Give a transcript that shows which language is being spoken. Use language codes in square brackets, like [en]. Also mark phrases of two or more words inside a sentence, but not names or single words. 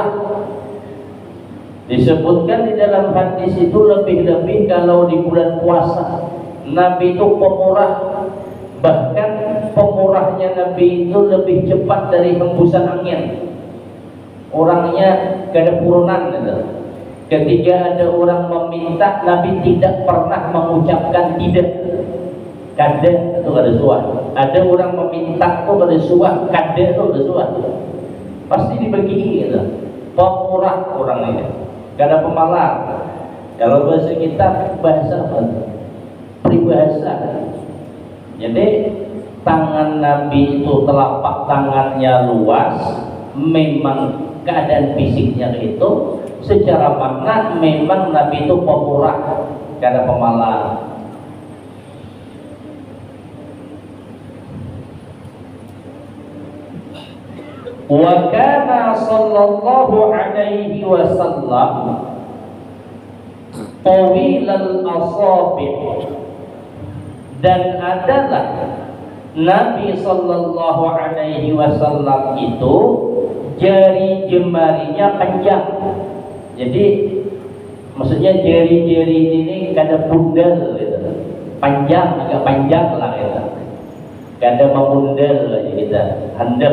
[id] Disebutkan di dalam hadis itu lebih-lebih kalau di bulan puasa Nabi itu pemurah, bahkan pemurahnya Nabi itu lebih cepat dari hembusan angin. Orangnya gak ada purunan gitu. Ketika ada orang meminta, Nabi tidak pernah mengucapkan tidak. [bjn] Kada itu kada suah. Ada orang meminta itu kada suah, kada itu kada suah. [id] Pasti dibagi gitu. [bjn] Pemurah orang ini, kada pemalar. [id] Kalau bahasa kita bahasa apa? Peribahasa. Jadi tangan Nabi itu telapak tangannya luas, memang keadaan fisiknya itu. Secara makna memang Nabi itu pemurah, gak ada pemalar. [ar] وكان صلى الله عليه وسلم طويل الأصابع', [id] dan adalah Nabi [ar] صلى الله عليه وسلم [id] itu jari jemarinya panjang. [bjn] Jadi maksudnya jari-jari ini kada bundel gitu. Panjang, agak panjang lah gitu. Kada memundel aja kita, handap.